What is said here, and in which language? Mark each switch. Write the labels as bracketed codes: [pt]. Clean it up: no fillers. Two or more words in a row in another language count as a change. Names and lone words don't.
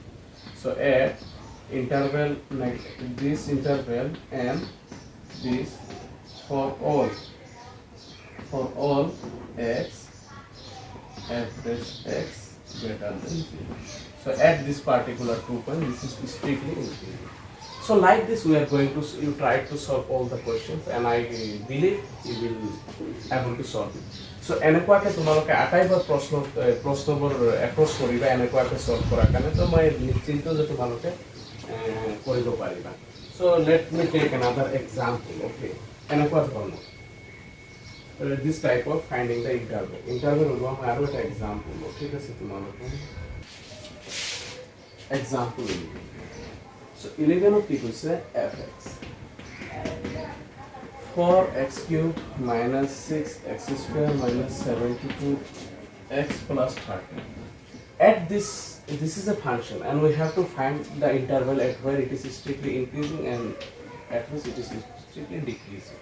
[en] So at interval this interval and this for all x f dash x greater than 0. So at this particular 2 point this is strictly increasing. So like this we are going to, you try to solve all the questions and I believe you will able to solve it. [as] So এনেকুৱাকে তোমালোকে আটাইবোৰ প্ৰশ্নবোৰ এপ্ৰ'চ কৰিবা এনেকুৱাকে সলভ কৰাৰ কাৰণে, তো মই নিশ্চিন্ত যে তোমালোকে কৰিব পাৰিবা. [en] So let me take another example, okay? [as] এনেকুৱা ধৰণৰ [en] this type of finding the interval [as] হ'ব আৰু এটা example, ঠিক আছে? [en] তোমালোকে example so 11 [as] কি কৈছে [en] fx for x cube minus 6x square minus 72x plus 30 at this is a function and we have to find the interval at where it is strictly increasing and at which it is strictly decreasing.